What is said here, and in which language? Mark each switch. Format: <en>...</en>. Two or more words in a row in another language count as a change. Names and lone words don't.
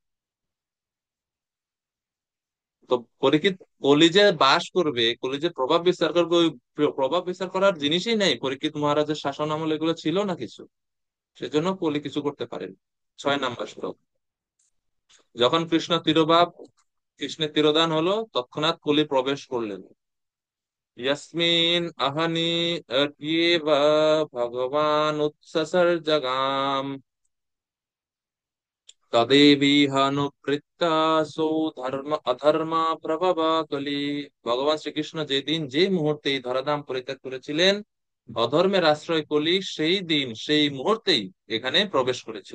<bn>তো পরীক্ষিত কলিজে বাস করবে, কলিজে প্রভাব বিস্তার করবে, ওই প্রভাব বিস্তার করার জিনিসই নেই পরীক্ষিত মহারাজের শাসন আমলে, এগুলো ছিল না কিছু, সেজন্য কলি কিছু করতে পারেন। 6 নম্বর শ্লোক। যখন কৃষ্ণের তিরোধান হলো, তৎক্ষণাৎ কলি প্রবেশ করলেন।</bn> <sa>यस्मिन् अहनि अत्येव भगवान् उत्ससर्जगाम তদেবীহানুবৃত্তাসো ধর্ম অধর্মা প্রভবা কলি।</sa> <bn>ভগবান শ্রীকৃষ্ণ যেদিন যে মুহূর্তে এই ধরাধাম পরিত্যাগ করেছিলেন, অধর্মের আশ্রয় কলি সেই দিন সেই মুহূর্তেই এখানে প্রবেশ করেছিল।</bn>